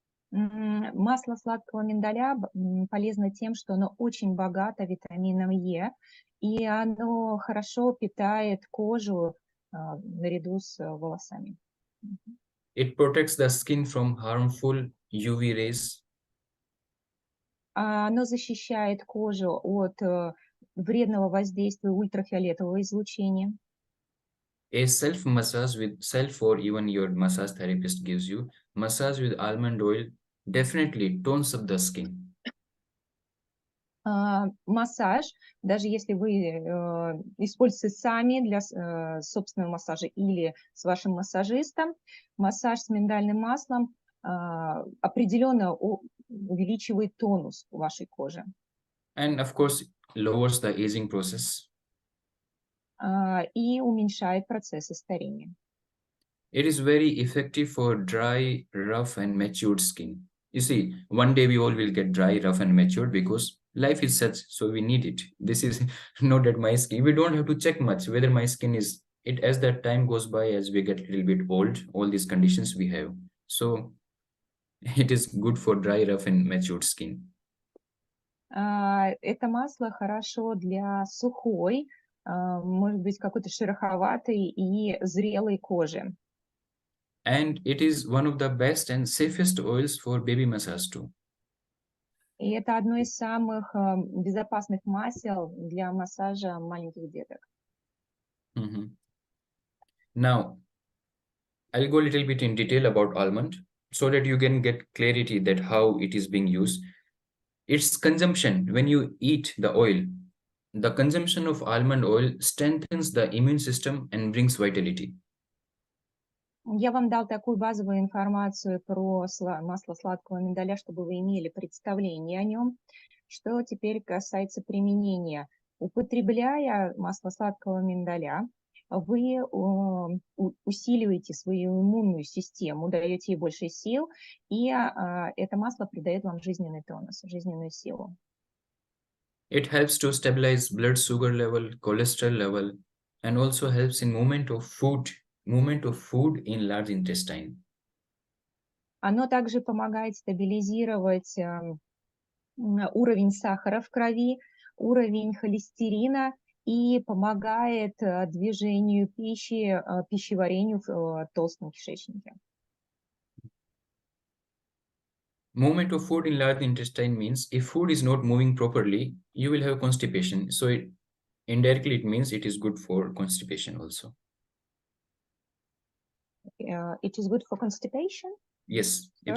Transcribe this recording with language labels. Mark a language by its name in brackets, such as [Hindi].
[Russian] Масло сладкого миндаля полезно тем, что оно очень богато витамином Е, и оно хорошо питает кожу наряду с волосами. [English] It protects the skin from harmful UV rays. [Russian] Оно защищает кожу от вредного воздействия ультрафиолетового излучения. [English] A self-massage with self or even your massage therapist gives you, massage with almond oil definitely tones up the skin. [Russian] Массаж, даже если вы используете сами для собственного массажа или с вашим массажистом, массаж с миндальным маслом определенно увеличивает тонус вашей кожи. [English] And of course, lowers the aging process. [Russian] И уменьшает процессы старения. [English] It is very effective for dry, rough, and matured skin. You see, one day we all will get dry, rough, and matured because life is such, so we need it. This is not that my skin, we don't have to check much whether my skin is, it as that time goes by, as we get a little bit old, all these conditions we have. So it is good for dry, rough, and matured skin. [Russian] Это масло хорошо для сухой, может быть, какой-то шероховатой и зрелой кожи. [English] And it is one of the best and safest oils for baby massage too. [Russian] И это одно из самых безопасных масел для массажа маленьких деток. [English] Now, I'll go a little bit in detail about almond so that you can get clarity that how it is being used. Its consumption, when you eat the oil, the consumption of almond oil strengthens the immune system and brings vitality. [Russian] Я вам дал такую базовую информацию про масло сладкого миндаля, чтобы вы имели представление о нем. Что теперь касается применения. Употребляя масло сладкого миндаля, вы усиливаете свою иммунную систему, даете ей больше сил, и это масло придает вам жизненный тонус, жизненную силу. [English] It helps to stabilize blood sugar level, cholesterol level, and also helps in movement of food in large intestine. [Russian] Оно также помогает стабилизировать уровень сахара в крови, уровень холестерина и помогает движению пищи, пищеварению в толстом кишечнике. [English] Movement of food in large intestine means if food is not moving properly, you will have constipation. So indirectly it means it is good for constipation also. It is good for constipation? Yes, if